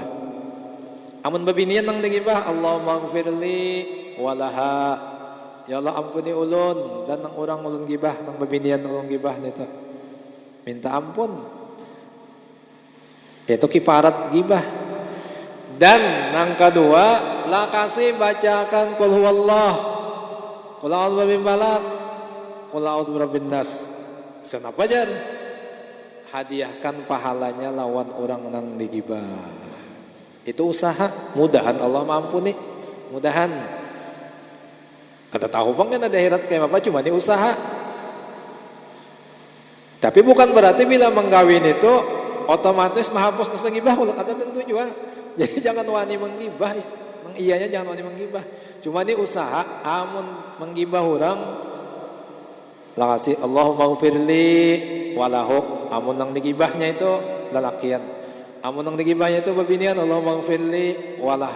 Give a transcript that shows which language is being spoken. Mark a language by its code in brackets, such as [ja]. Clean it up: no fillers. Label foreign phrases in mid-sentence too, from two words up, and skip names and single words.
[bjn] Amun babinian nang digibah, [ar] اللهم اغفر لي ولها. [bjn] Ya Allah, ampuni ulun dan nang orang ulun gibah, nang babinian ulun gibah nito. Minta ampun. Itu kiparat gibah. Dan nang kedua, lakasi bacakan [ar] قل هو الله, قل أعوذ برب الفلق، قل أعوذ برب الناس. [bjn] Kenapa jar? Hadiahkan pahalanya lawan orang nang digibah. Itu usaha, mudahan Allah mampuni. Mudahan. Kata tahu bang kan ada akhirat kayak apa, cuma ini usaha. Tapi bukan berarti bila menggawin itu otomatis menghapus dosa gibah, kata tentu juga. Jadi jangan wani menggibah, iyanya jangan wani menggibah. Cuma ini usaha, amun menggibah orang, lakasi [ar] اللهم اغفر لي وله. [bjn] Amun nang digibahnya itu lalakian, amun nang digibahnya itu babinian, [ar] اللهم اغفر لي ولها.